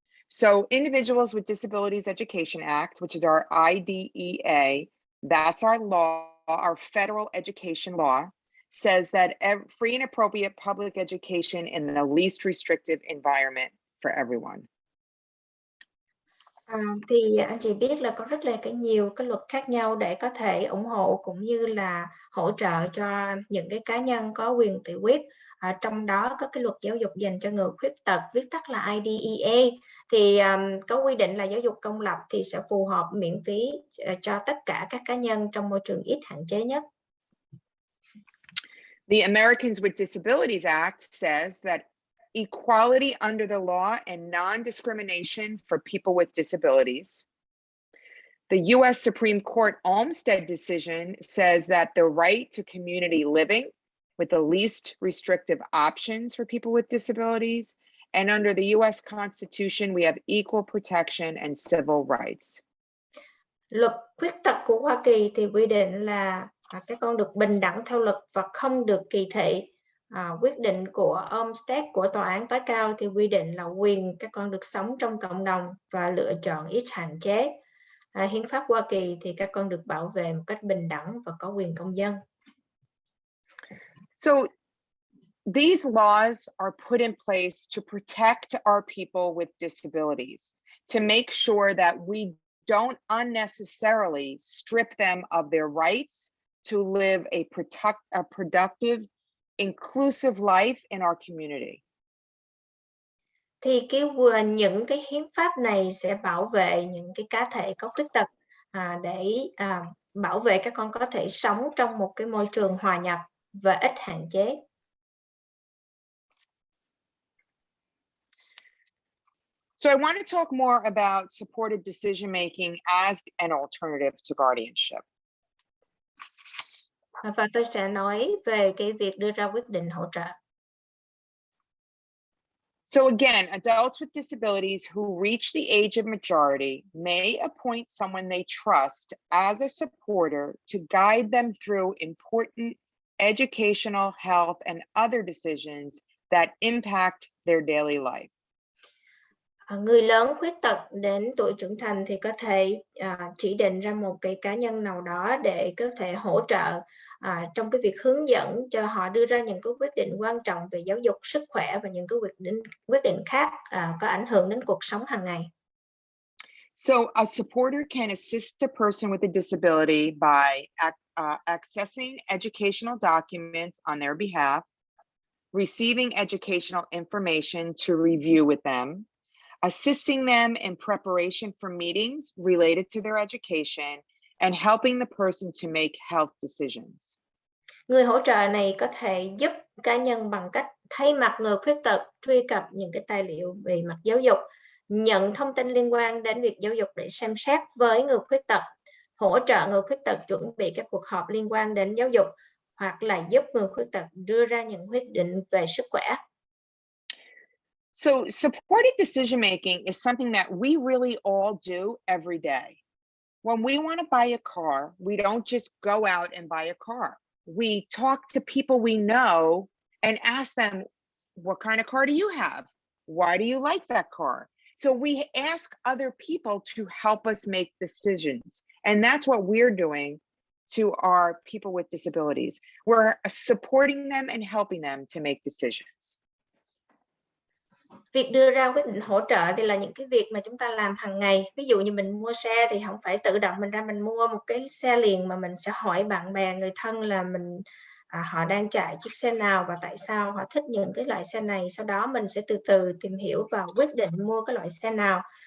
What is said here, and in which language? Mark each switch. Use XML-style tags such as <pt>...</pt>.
<en>So Individuals with Disabilities Education Act, which is our IDEA, that's our law, our federal education law, says that free and appropriate public education in the least restrictive environment for everyone.</en> <vi>Thì anh chị biết là có rất là nhiều cái luật khác nhau để có thể ủng hộ cũng như là hỗ trợ cho những cái cá nhân có quyền tự quyết trong đó có cái luật giáo dục dành cho người khuyết tật, viết tắt là IDEA, thì có quy định là giáo dục công lập thì sẽ phù hợp miễn phí cho tất cả các cá nhân trong môi trường ít hạn chế nhất.</vi> <en>The Americans with Disabilities Act says that equality under the law and non-discrimination for people with disabilities. The U.S. Supreme Court Olmstead decision says that the right to community living with the least restrictive options for people with disabilities, and under the U.S. Constitution, we have equal protection and civil rights.</en> <vi>Luật khuyết tật của Hoa Kỳ thì quy định là các con được bình đẳng theo luật và không được kỳ thị. Quyết định của Olmstead của Tòa án tối cao thì quy định là quyền các con được sống trong cộng đồng và lựa chọn ít hạn chế. Hiến pháp Hoa Kỳ thì các con được bảo vệ một cách bình đẳng và có quyền công dân.</vi> <en>So these laws are put in place to protect our people with disabilities, to make sure that we don't unnecessarily strip them of their rights to live a productive, inclusive life in our community.</en> <vi>Thì những cái hiến pháp này sẽ bảo vệ những cái cá thể có khuyết tật để bảo vệ các con có thể sống trong một cái môi trường hòa nhập và ít hạn chế.</vi> <en>So I want to talk more about supported decision making as an alternative to guardianship.</en> <vi>Và tôi sẽ nói về cái việc đưa ra quyết định hỗ trợ.</vi> <en>So again, adults with disabilities who reach the age of majority may appoint someone they trust as a supporter to guide them through important educational, health, and other decisions that impact their daily life.</en> <vi>Người lớn khuyết tật đến tuổi trưởng thành thì có thể chỉ định ra một cái cá nhân nào đó để có thể hỗ trợ trong cái việc hướng dẫn cho họ đưa ra những cái quyết định quan trọng về giáo dục, sức khỏe và những cái quyết định khác có ảnh hưởng đến cuộc sống hàng ngày.</vi> <en>So a supporter can assist a person with a disability by accessing educational documents on their behalf, receiving educational information to review with them, assisting them in preparation for meetings related to their education, and helping the person to make health decisions.</en> <vi>Người hỗ trợ này có thể giúp cá nhân bằng cách thay mặt người khuyết tật truy cập những cái tài liệu về mặt giáo dục, nhận thông tin liên quan đến việc giáo dục để xem xét với người khuyết tật, hỗ trợ người khuyết tật chuẩn bị các cuộc họp liên quan đến giáo dục, hoặc là giúp người khuyết tật đưa ra những quyết định về sức khỏe.</vi> <en>So supported decision making is something that we really all do every day. When we want to buy a car, we don't just go out and buy a car. We talk to people we know and ask them, what kind of car do you have? Why do you like that car? So we ask other people to help us make decisions. And that's what we're doing to our people with disabilities. We're supporting them and helping them to make decisions.</en> <vi>Việc đưa ra quyết định hỗ trợ thì là những cái việc mà chúng ta làm hàng ngày. Ví dụ như mình mua xe thì không phải tự động mình ra mình mua một cái xe liền, mà mình sẽ hỏi bạn bè, người thân là họ đang chạy chiếc xe nào và tại sao họ thích những cái loại xe này. Sau đó mình sẽ từ từ tìm hiểu và quyết định mua cái loại xe nào.</vi>